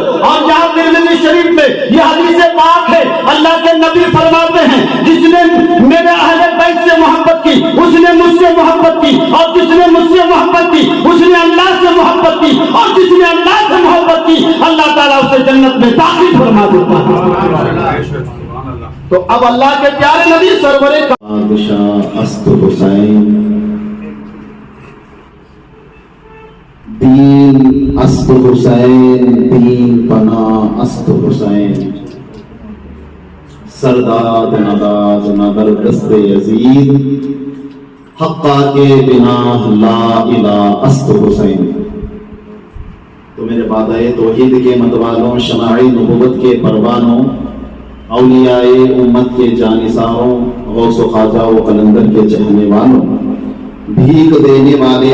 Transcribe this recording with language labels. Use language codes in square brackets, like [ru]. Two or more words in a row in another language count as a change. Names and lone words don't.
[ur] اور جہاں ترمذی شریف میں یہ حدیث پاک ہے، اللہ کے نبی فرماتے ہیں، جس نے میرے اہل بیت سے محبت کی اس نے مجھ سے محبت کی، اور جس نے مجھ سے محبت کی اس نے اللہ سے محبت کی، اور جس نے اللہ سے محبت کی اللہ تعالیٰ اسے جنت میں داخل فرما دیتا ہے۔ تو اب اللہ کے پیارے نبی سرور [fa] بادشاہ است حسین، دین است حسین، دین پناہ است حسین، سرداد نداد نظر دست یزید، حقا کے بنا لا الہ است حسین۔ [ur] تو میرے بادائے توحید کے متوالوں، شماعی نبوت کے پروانوں، اولیاء امت کے جانثاروں، غوث و خواجہ و قلندر کے چہنے والوں، بھیک دینے والے